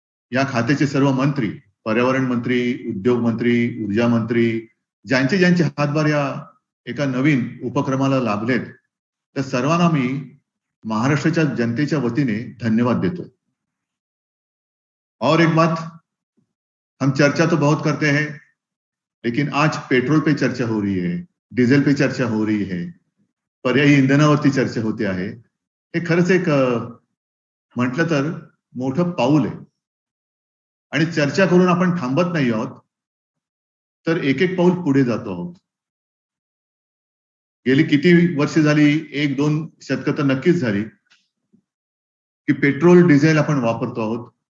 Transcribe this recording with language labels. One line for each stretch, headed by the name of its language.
Marathi: या खात्याचे सर्व मंत्री, पर्यावरण मंत्री, उद्योग मंत्री, ऊर्जा मंत्री, ज्यांचे हातभार या एका नवीन उपक्रमाला लाभलेत, त्या सर्वांना मी महाराष्ट्राच्या जनतेच्या वतीने धन्यवाद देतो.
Hindi: और एक बात, हम चर्चा तो बहुत करते हैं, लेकिन आज पेट्रोल पे चर्चा हो रही है, डीजल पे चर्चा हो रही है,
Marathi: पर्यायी इंधनावरती चर्चा होते आहे. हे खरंच एक म्हटलं तर मोठं पाऊल आहे. आणि चर्चा करून आपण थांबत नाही आहोत, तर एक एक पाऊल पुढे जातो आहोत. गेली किती वर्ष झाली, 1-2 शतकं तर नक्कीच झाली की पेट्रोल डिझेल आपण वापरतो आहोत.